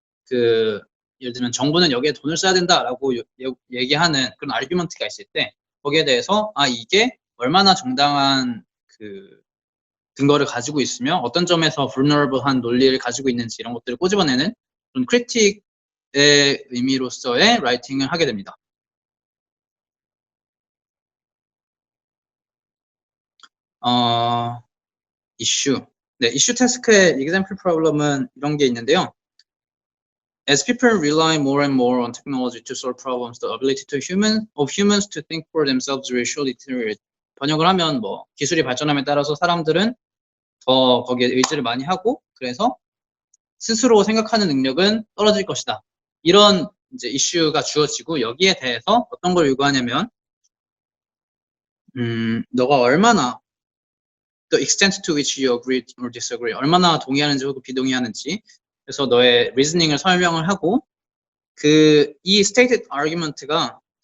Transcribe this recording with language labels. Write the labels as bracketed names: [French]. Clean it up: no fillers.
[Korean] 예를 들면 정부는 여기에 돈을 써야 된다라고 얘기하는 그런 아르규먼트가 있을 때 거기에 대해서 이게 얼마나 정당한 근거를 가지고 있으며 어떤 점에서 vulnerable한 논리를 가지고 있는지 이런 것들을 꼬집어내는 그런 critic의 의미로서의 라이팅을 하게 됩니다. 이슈. 네, 이슈 태스크의 example problem은 이런 게 있는데요. [English] As people rely more and more on technology to solve problems, the ability of humans to think for themselves will surely deteriorate. [Korean] 번역을 하면 뭐 기술이 발전함에 따라서 사람들은 더 거기에 의지를 많이 하고 그래서 스스로 생각하는 능력은 떨어질 것이다. 이런 이제 이슈가 주어지고 여기에 대해서 어떤 걸 요구하냐면 너가 얼마나 [English] the extent to which you agree or disagree [Korean] 얼마나 동의하는지 혹은 비동의하는지 그래서 너의 리즈닝을 설명을 하고 이 stated argument가